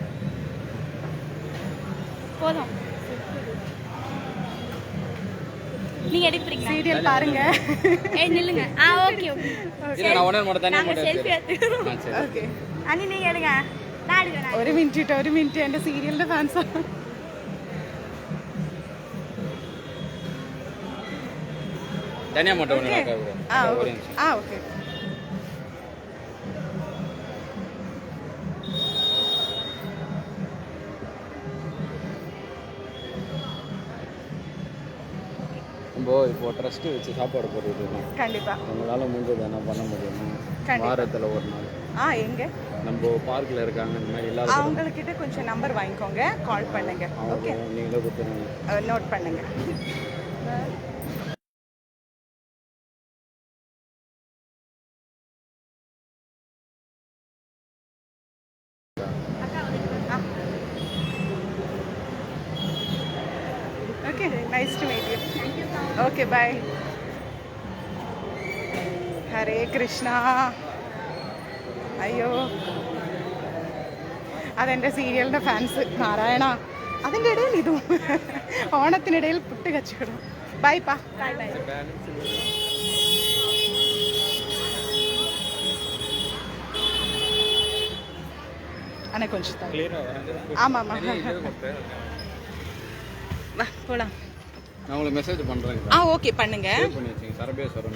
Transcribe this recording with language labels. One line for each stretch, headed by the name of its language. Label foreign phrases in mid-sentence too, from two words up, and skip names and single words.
Tamil: போதும். நீங்க எடுக்கிறீங்களா? சீரியல் பாருங்க. ஏய் நில்லுங்க.
English: okay okay.
Tamil: இல்ல நான் உடனே மட்டும் தனியா நாங்க மட்டும் செல்ஃபி எடுத்துக்கிறோம். சரி ஓகே. அண்ணி நீங்க எடுங்க. நான் எடுக்கிறேன்.
Malayalam: ഒരു മിനിറ്റ് എന്റെ സീരിയലിന്റെ ഫാൻസ്.
Tamil: தனியா மட்டும் ஒண்ணு ആ ஒரு
Malayalam: ഓക്കെ.
Tamil: நிமிஷம்.
Malayalam: ആ ഓക്കെ.
Tamil: நம்ம இப்போ ட்ரஸ்ட் வச்சு சாப்பாடு போட்டுட்டு கண்டிப்பா. உங்களால முடிஞ்சது என்ன பண்ண முடியுமா? கண்டிப்பா. வாரத்துல ஒரு நாள் எங்க நம்ம பார்க்ல இருக்காங்க இந்த மாதிரி இல்லாத அவங்க கிட்ட கொஞ்சம் நம்பர் வாங்கிக்கோங்க, கால் பண்ணுங்க. ஓகே, நீங்களே கொடுத்துருங்க. நோட் பண்ணுங்க.
English: Okay, nice to meet you. Okay, bye.
Malayalam: ഹരേ കൃഷ്ണ. അയ്യോ, അതെൻ്റെ സീരിയലിൻ്റെ ഫാൻസ്. നാരായണ, അതിൻ്റെ ഇടയിൽ ഇതും. ഓണത്തിനിടയിൽ പുട്ട് കച്ചവടം. ബൈ പാ.
English: bye bye.
Tamil: அண்ணா கொஞ்சம் தான். ஆமாம் ஆமாம், வா போகலாம். நான் உங்களுக்கு மெசேஜ் பண்றேன். ஓகே பண்ணுங்க. சேவ் பண்ணி வச்சுங்க. சரபேஸ்வரன்.